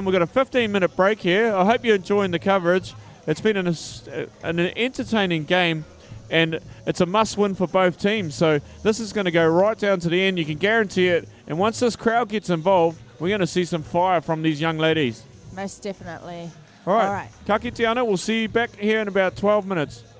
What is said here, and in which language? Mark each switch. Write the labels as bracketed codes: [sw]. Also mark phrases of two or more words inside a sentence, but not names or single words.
[en] We've got a 15-minute break here. I hope you're enjoying the coverage. It's been an entertaining game, and it's a must-win for both teams. So this is going to go right down to the end. You can guarantee it. And once this crowd gets involved, we're going to see some fire from these young ladies. Most definitely. All right. [mi] Ka kite ana. [en] We'll see you back here in about 12 minutes.